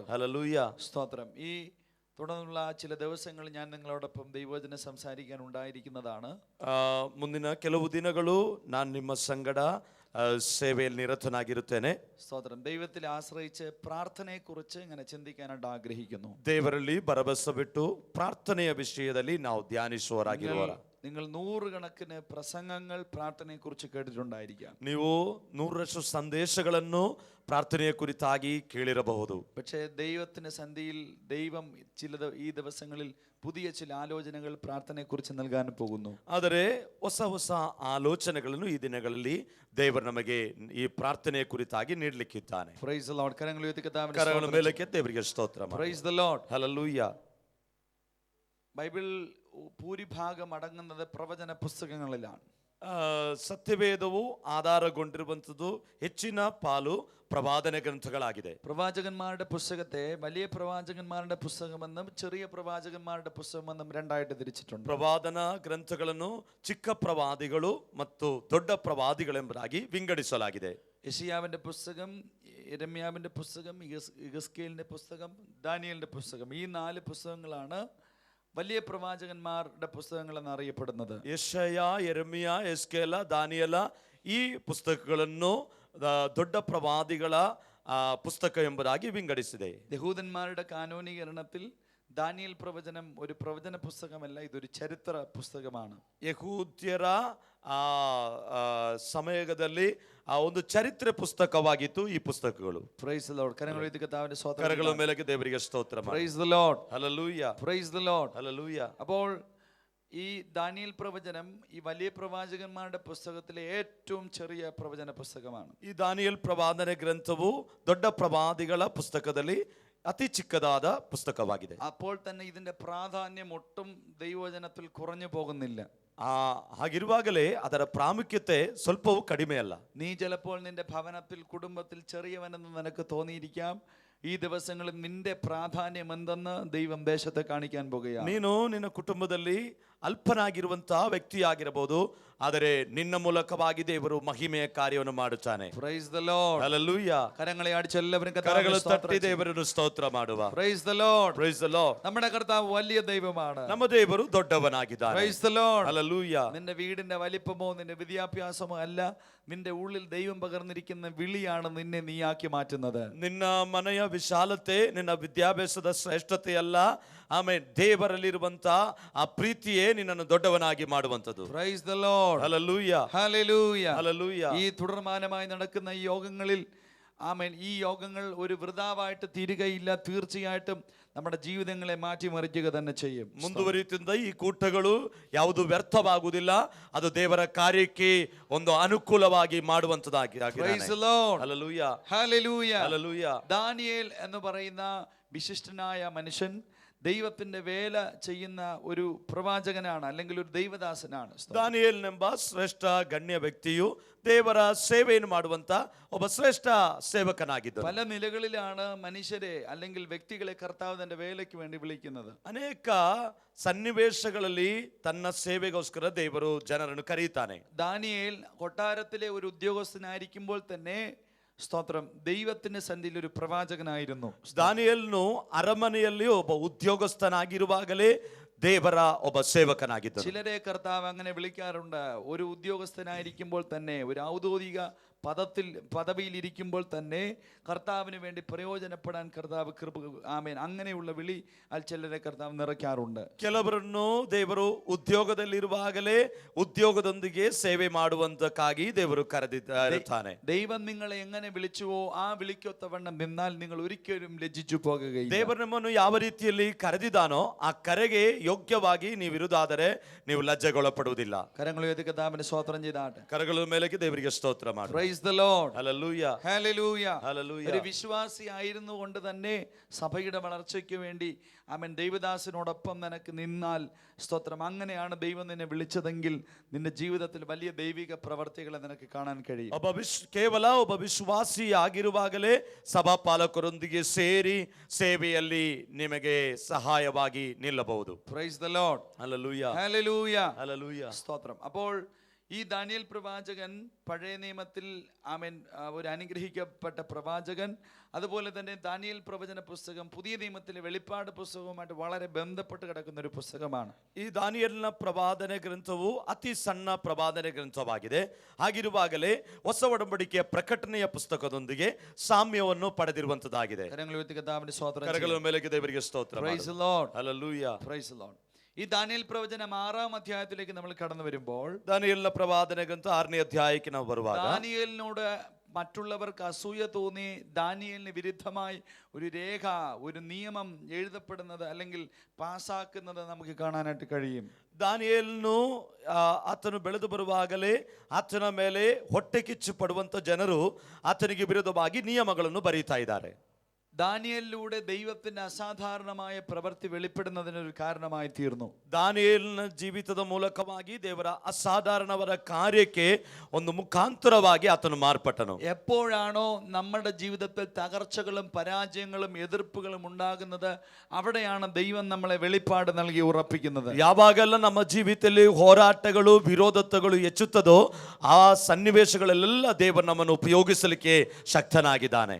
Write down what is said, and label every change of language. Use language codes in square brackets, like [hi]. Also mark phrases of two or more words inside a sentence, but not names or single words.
[kn] ಹಲ್ಲೆಲೂಯಾ. [ml] സ്തോത്രം. ഈ തുടർന്നുള്ള ചില ദിവസങ്ങൾ ഞാൻ നിങ്ങളോടൊപ്പം ദൈവവചനം സംസാരിക്കാൻ ഉണ്ടായിരിക്കുന്നതാണ്. [kn] ಮುಂದಿನ ಕೆಲವು ದಿನಗಳು ನಾನು ನಿಮ್ಮ ಸಂಗಡ ಸೇವೆಯಲ್ಲಿ ನಿರತನಾಗಿರುತ್ತೇನೆ. [ml] സ്തോത്രം. ദൈവത്തിൽ ആശ്രയിച്ച് പ്രാർത്ഥനയെക്കുറിച്ച് ഇങ്ങനെ ചിന്തിക്കാനായിട്ട് ആഗ്രഹിക്കുന്നു. [kn] ದೇವರಲ್ಲಿ ಭರವಸೆ ಬಿಟ್ಟು ಪ್ರಾರ್ಥನೆಯ ವಿಷಯದಲ್ಲಿ ನಾವು ಧ್ಯಾನಿಸುವವರಾಗಿರುವರ. [ml] നിങ്ങൾ നൂറുകണക്കിന് പ്രസംഗങ്ങൾ പ്രാർത്ഥനയെക്കുറിച്ച് കേട്ടിട്ടുണ്ടായിരിക്കാം. [kn] ನೀವು 100ರಷ್ಟು ಸಂದೇಶಗಳನ್ನು ಪ್ರಾರ್ಥನೆಯ ಕುರಿತಾಗಿ ಕೇಳಿರಬಹುದು. [ml] പക്ഷേ ദൈവത്തിന്റെ സന്ധിയിൽ ദൈവം ഈ ദിവസങ്ങളിൽ പുതിയ ചില ആലോചനകൾ പ്രാർത്ഥനയെക്കുറിച്ച് നൽകാൻ പോകുന്നു. [kn] ಆದರೆ ಹೊಸ ಹೊಸ ಆಲೋಚನೆಗಳನ್ನು ಈ ದಿನಗಳಲ್ಲಿ ದೇವರು ನಮಗೆ ಈ ಪ್ರಾರ್ಥನೆಯ ಕುರಿತಾಗಿ ನೀಡಲಿಕ್ಕಿದ್ದಾನೆ. [en] Praise the Lord. [ml] കരങ്ങൾ ഉയർത്തി കർത്താവിനെ [kn] ಕರಗಳ ಮೇಲಕ್ಕೆ ದೇವರಿಗೆ ಸ್ತೋತ್ರ. [en] Praise the Lord. [kn] ಹಲ್ಲೆಲೂಯಾ. [ml] ബൈബിൾ ഭൂരിഭാഗം അടങ്ങുന്നത് പ്രവചന പുസ്തകങ്ങളിലാണ്. [kn] ಸತ್ಯವೇದವು ಆಧಾರಗೊಂಡಿರುವಂಥದ್ದು ಹೆಚ್ಚಿನ ಪಾಲು ಪ್ರವಾದನೆ ಗ್ರಂಥಗಳಾಗಿದೆ. [ml] പ്രവാചകന്മാരുടെ പുസ്തകത്തെ വലിയ പ്രവാചകന്മാരുടെ പുസ്തകമെന്നും ചെറിയ പ്രവാചകന്മാരുടെ പുസ്തകമെന്നും രണ്ടായിട്ട് തിരിച്ചിട്ടുണ്ട്. [kn] ಪ್ರವಾದನ ಗ್ರಂಥಗಳನ್ನು ಚಿಕ್ಕ ಪ್ರವಾದಿಗಳು ಮತ್ತು ದೊಡ್ಡ ಪ್ರವಾದಿಗಳೆಂಬುದಾಗಿ ವಿಂಗಡಿಸಲಾಗಿದೆ. [ml] യെശയ്യാവിന്റെ പുസ്തകം, യെരമ്യാവിന്റെ പുസ്തകം, യെഹെസ്കേലിന്റെ പുസ്തകം, ദാനിയേലിന്റെ പുസ്തകം, ഈ 4 പുസ്തകങ്ങളാണ് വലിയ പ്രവാചകന്മാരുടെ പുസ്തകങ്ങൾ എന്നറിയപ്പെടുന്നത്. [kn] ಯೆಶಯ, ಯೆರೆಮೀಯ, ಎಸ್ಕೇಲ, ದಾನಿಯೇಲ ಈ ಪುಸ್ತಕಗಳನ್ನು ದೊಡ್ಡ ಪ್ರವಾದಿಗಳ ಪುಸ್ತಕ ಎಂಬುದಾಗಿ ವಿಂಗಡಿಸಿದೆ. [ml] യഹൂദന്മാരുടെ കാനോനീകരണത്തിൽ ദാനിയേൽ പ്രവചനം ഒരു പ്രവചന പുസ്തകമല്ല, ഇതൊരു ചരിത്ര പുസ്തകമാണ്. [kn] ಯಹೂದ್ಯರ ಸಮಯದಲ್ಲಿ ಒಂದು ಚರಿತ್ರೆ ಪುಸ್ತಕವಾಗಿತ್ತು ಈ ಪುಸ್ತಕಗಳು. [en] Praise the Lord. [kn] ಕರಗಳು ಎತ್ತಿ ಕರ್ತಾವಿന്റെ ಸ್ತೋತ್ರ. ಕರಗಳ ಮೇಲೆ ದೇವರಿಗೆ ಸ್ತೋತ್ರ ಮಾಡಿ. [en] Praise the Lord. Hallelujah. Praise the Lord. Hallelujah. [ml] അപ്പോൾ ഈ ദാനിയേൽ പ്രവചനം ഈ വലിയ പ്രവാചകന്മാരുടെ പുസ്തകത്തിലെ ഏറ്റവും ചെറിയ പ്രവചന പുസ്തകമാണ്. [kn] ಈ ದಾನಿಯೇಲ್ ಪ್ರವಾದನೆ ಗ್ರಂಥವು ದೊಡ್ಡ ಪ್ರವಾದಿಗಳ ಪುಸ್ತಕದಲ್ಲಿ ಅತಿ ಚಿಕ್ಕದಾದ ಪುಸ್ತಕವಾಗಿದೆ. [ml] അപ്പോൾ തന്നെ ഇതിന്റെ പ്രാധാന്യം ഒട്ടും ദൈവവചനത്തിൽ കുറഞ്ഞു പോകുന്നില്ല. [kn] ಹಾಗಿರುವಾಗಲೇ ಅದರ ಪ್ರಾಮುಖ್ಯತೆ ಸ್ವಲ್ಪವೂ ಕಡಿಮೆ ಅಲ್ಲ. [ml] നീ ചിലപ്പോൾ നിന്റെ ഭവനത്തിൽ കുടുംബത്തിൽ ചെറിയവനെന്ന് നിനക്ക് തോന്നിയിരിക്കാം. ഈ ദിവസങ്ങളിൽ നിന്റെ പ്രാധാന്യം എന്തെന്ന് ദൈവം ദേശത്തെ കാണിക്കാൻ പോകുകയാണ്. [kn] ನೀನು ನಿನ್ನ ಕುಟುಂಬದಲ್ಲಿ ಅಲ್ಪನಾಗಿರುವಂತಹ ವ್ಯಕ್ತಿಯಾಗಿರಬಹುದು, ಆದರೆ ನಿನ್ನ ಮೂಲಕವಾಗಿ ದೇವರು ಮಹಿಮೆಯ ಕಾರ್ಯವನ್ನು ಮಾಡುತ್ತಾನೆ. [en] Praise the Lord. Hallelujah. [ml] കരങ്ങളെ അടിച്ച് എല്ലാവരും [kn] ಕರಗಳು ತಟ್ಟಿ ದೇವರನ್ನು ಸ್ತೋತ್ರ ಮಾಡುವ. [en] Praise the Lord. Praise the Lord. [ml] നമ്മുടെ കർത്താവ് വലിയ ദൈവമാണ്. [kn] ನಮ್ಮ ದೇವರು ದೊಡ್ಡವನಾಗಿದ್ದಾನೆ. [en] Praise the Lord. Hallelujah. [ml] നിന്റെ വീടിന്റെ വലിപ്പമോ നിന്റെ വിദ്യാഭ്യാസമോ അല്ല, നിന്റെ ഉള്ളിൽ ദൈവം പകർന്നിരിക്കുന്ന വിളിയാണ് നിന്നെ നീയാക്കി മാറ്റുന്നത്. [kn] ನಿನ್ನ ಮನೆಯ ವಿಶಾಲತೆ, ನಿನ್ನ ವಿದ್ಯಾಭ್ಯಾಸದ ಶ್ರೇಷ್ಠತೆ ಅಲ್ಲ, ಆಮೇಲೆ ದೇವರಲ್ಲಿರುವಂತಹ ಆ ಪ್ರೀತಿಯೇ ನಿನ್ನನ್ನು ದೊಡ್ಡವನಾಗಿ ಮಾಡುವಂತದ್ದು. [en] Praise the Lord. Hallelujah. Hallelujah. Hallelujah. [ml] ഈ തുടർമാനമായി നടക്കുന്ന ഈ യോഗങ്ങളിൽ ആമേൻ, ഈ യോഗങ്ങൾ ഒരു വൃഥാവായിട്ട് തീരുകയില്ല. തീർച്ചയായിട്ടും നമ്മുടെ ജീവിതങ്ങളെ മാറ്റിമറിക്കുക തന്നെ ചെയ്യും. [kn] ಮುಂದುವರಿಯುತ್ತಿದ್ದ ಈ ಕೂಟಗಳು ಯಾವುದು ವ್ಯರ್ಥವಾಗುವುದಿಲ್ಲ, ಅದು ದೇವರ ಕಾರ್ಯಕ್ಕೆ ಒಂದು ಅನುಕೂಲವಾಗಿ ಮಾಡುವಂತದ್ದಾಗಿದೆ. [en] Praise the Lord. Hallelujah. Hallelujah. Hallelujah. [ml] ദാനിയേൽ എന്ന് പറയുന്ന വിശിഷ്ടനായ മനുഷ്യൻ ദൈവത്തിന്റെ വേല ചെയ്യുന്ന ഒരു പ്രവാചകനാണ്, അല്ലെങ്കിൽ ഒരു ദൈവദാസനാണ്. [kn] ದಾನಿಯೇಲನೆಂಬ ಶ್ರೇಷ್ಠ ಗಣ್ಯ ವ್ಯಕ್ತಿಯು ದೇವರ ಸೇವೆಯನ್ನು ಮಾಡುವಂತ ಒಬ್ಬ ಶ್ರೇಷ್ಠ ಸೇವಕನಾಗಿದ್ದ. [ml] പല നിലകളിലാണ് മനുഷ്യരെ അല്ലെങ്കിൽ വ്യക്തികളെ കർത്താവ് തന്റെ വേലയ്ക്ക് വേണ്ടി വിളിക്കുന്നത്. [kn] ಅನೇಕ ಸನ್ನಿವೇಶಗಳಲ್ಲಿ ತನ್ನ ಸೇವೆಗೋಸ್ಕರ ದೇವರು ಜನರನ್ನು ಕರೆಯುತ್ತಾನೆ. [ml] ദാനിയേൽ കൊട്ടാരത്തിലെ ഒരു ഉദ്യോഗസ്ഥനായിരിക്കുമ്പോൾ തന്നെ സ്തോത്രം ദൈവത്തിന്റെ സന്നിധിയിൽ ഒരു പ്രവാചകനായിരുന്നു. [kn] ದಾನಿಯೇಲನು ಅರಮನೆಯಲ್ಲಿ ಒಬ್ಬ ಉದ್ಯೋಗಸ್ಥನಾಗಿರುವಾಗಲೇ ದೇವರ ಒಬ್ಬ ಸೇವಕನಾಗಿದ್ದ. [ml] ചിലരെ കർത്താവ് അങ്ങനെ വിളിക്കാറുണ്ട്. ഒരു ഉദ്യോഗസ്ഥനായിരിക്കുമ്പോൾ തന്നെ, ഒരു ഔദ്യോഗിക പദവിയിൽ ഇരിക്കുമ്പോൾ തന്നെ കർത്താവിന് വേണ്ടി പ്രയോജനപ്പെടാൻ കർത്താവ് കൃപ, ആമേൻ, അങ്ങനെയുള്ള വിളി ചിലരെ കർത്താവ് നിറയ്ക്കാറുണ്ട്. [kn] ಕೆಲವರನ್ನು ದೇವರು ಉದ್ಯೋಗದಲ್ಲಿರುವಾಗಲೇ ಉದ್ಯೋಗದೊಂದಿಗೆ ಸೇವೆ ಮಾಡುವಂತಕ್ಕಾಗಿ ದೇವರು ಕರೆದಿದ್ದಾನೆ. [ml] ദൈവം നിങ്ങളെ എങ്ങനെ വിളിച്ചുവോ ആ വിളിക്കൊത്തവണ്ണം നിന്നാൽ നിങ്ങൾ ഒരിക്കലും ലജ്ജിച്ചു പോകുകയില്ല. [kn] ದೇವರು ನಮ್ಮನ್ನು ಯಾವ ರೀತಿಯಲ್ಲಿ ಕರೆದಿದ್ದಾನೋ ಆ ಕರೆಗೆ ಯೋಗ್ಯವಾಗಿ ನೀವಿರುವುದಾದರೆ ನೀವು ಲಜ್ಜೆಗೊಳಪಡುವುದಿಲ್ಲ. [ml] കരങ്ങൾ ഉയർത്തി കർത്താവിനെ സ്തോത്രം ചെയ്താട്ടെ. [kn] ಕರಗಳ ಮೇಲೆ ದೇವರಿಗೆ ಸ್ತೋತ್ರ ಮಾಡಿ. [en] Praise the Lord. Hallelujah. Hallelujah. Hallelujah. [ml] ഒരു വിശ്വാസി ആയിരുന്നു കൊണ്ട് തന്നെ സഭയുടെ വളർച്ചയ്ക്ക് വേണ്ടി ആമേൻ ദൈവദാസനോടൊപ്പം നിനക്ക് നിന്നാൽ സ്തോത്രം, അങ്ങനെയാണ് ദൈവം നിന്നെ വിളിച്ചതെങ്കിൽ നിന്റെ ജീവിതത്തിൽ വലിയ ദൈവിക പ്രവർത്തികളെ നിനക്ക് കാണാൻ കഴിയും. [kn] ಕೇವಲ ಒಬ್ಬ ವಿಶ್ವಾಸಿ ಆಗಿರುವಾಗಲೇ ಸಭಾಪಾಲಕರೊಂದಿಗೆ ಸೇರಿ ಸೇವೆಯಲ್ಲಿ ನಿಮಗೆ ಸಹಾಯವಾಗಿ ನಿಲ್ಲಬಹುದು. [en] Praise the Lord. Hallelujah. Hallelujah. Hallelujah. [ml] സ്തോത്രം. അപ്പോൾ ഈ ദാനിയേൽ പ്രവാചകൻ പഴയ നിയമത്തിൽ ആമേൻ ഒരു അനുഗ്രഹിക്കപ്പെട്ട പ്രവാചകൻ. അതുപോലെ തന്നെ ദാനിയേൽ പ്രവചന പുസ്തകം പുതിയ നിയമത്തിലെ വെളിപ്പാട് പുസ്തകവുമായിട്ട് വളരെ ബന്ധപ്പെട്ട് കിടക്കുന്ന ഒരു പുസ്തകമാണ്. [kn] ಈ ದಾನಿಯೇಲನ ಪ್ರವಾದನೆ ಗ್ರಂಥವು ಅತಿ ಸಣ್ಣ ಪ್ರವಾದನೆ ಗ್ರಂಥವಾಗಿದೆ. ಹಾಗಿರುವಾಗಲೇ ಹೊಸ ಒಡಂಬಡಿಕೆಯ ಪ್ರಕಟಣೆಯ ಪುಸ್ತಕದೊಂದಿಗೆ ಸಾಮ್ಯವನ್ನು ಪಡೆದಿರುವಂತದ್ದಾಗಿದೆ. ಕರಗಳ ಮೇಲೆ ದೇವರಿಗೆ ಸ್ತೋತ್ರ. [en] Praise the Lord. Hallelujah. Praise the Lord. [ml] ഈ ദാനിയേൽ പ്രവചനം 6-ാം അധ്യായത്തിലേക്ക് നമ്മൾ കടന്നു വരുമ്പോൾ, [kn] ದಾನಿಯೇಲನ ಪ್ರವಾದನೆ ಗ್ರಂಥ 6ನೇ ಅಧ್ಯಾಯಕ್ಕೆ ನಾವು ಬರುವಾಗ [ml] ദാനിയേലിനോട് മറ്റുള്ളവർക്ക് അസൂയ തോന്നി ദാനിയേലിന് വിരുദ്ധമായി ഒരു രേഖ, ഒരു നിയമം എഴുതപ്പെടുന്നത് അല്ലെങ്കിൽ പാസ്സാക്കുന്നത് നമുക്ക് കാണാനായിട്ട് കഴിയും. [kn] ದಾನಿಯೇಲನು ಆತನು ಬೆಳೆದು ಬರುವಾಗಲೇ ಆತನ ಮೇಲೆ ಹೊಟ್ಟೆ ಕಿಚ್ಚು ಪಡುವಂತ ಜನರು ಆತನಿಗೆ ವಿರುದ್ಧವಾಗಿ ನಿಯಮಗಳನ್ನು ಬರೀತಾ ಇದ್ದಾರೆ. [ml] ദാനിയേലിലൂടെ ദൈവത്തിന്റെ അസാധാരണമായ പ്രവൃത്തി വെളിപ്പെടുന്നതിനൊരു കാരണമായി തീർന്നു. [kn] ದಾನಿಯೇಲನ ಜೀವಿತದ ಮೂಲಕವಾಗಿ ದೇವರ ಅಸಾಧಾರಣವರ ಕಾರ್ಯಕ್ಕೆ ಒಂದು ಮುಖಾಂತರವಾಗಿ ಆತನು ಮಾರ್ಪಟ್ಟನು. [ml] എപ്പോഴാണോ നമ്മുടെ ജീവിതത്തിൽ തകർച്ചകളും പരാജയങ്ങളും എതിർപ്പുകളും ഉണ്ടാകുന്നത്, അവിടെയാണ് ദൈവം നമ്മളെ വെളിപ്പാട് നൽകി ഉറപ്പിക്കുന്നത്. [kn] ಯಾವಾಗೆಲ್ಲ ನಮ್ಮ ಜೀವಿತದಲ್ಲಿ ಹೋರಾಟಗಳು ವಿರೋಧತೆಗಳು ಹೆಚ್ಚುತ್ತದೋ ಆ ಸನ್ನಿವೇಶಗಳಲ್ಲೆಲ್ಲ ದೇವರು ನಮ್ಮನ್ನು ಉಪಯೋಗಿಸಲಿಕ್ಕೆ ಶಕ್ತನಾಗಿದ್ದಾನೆ.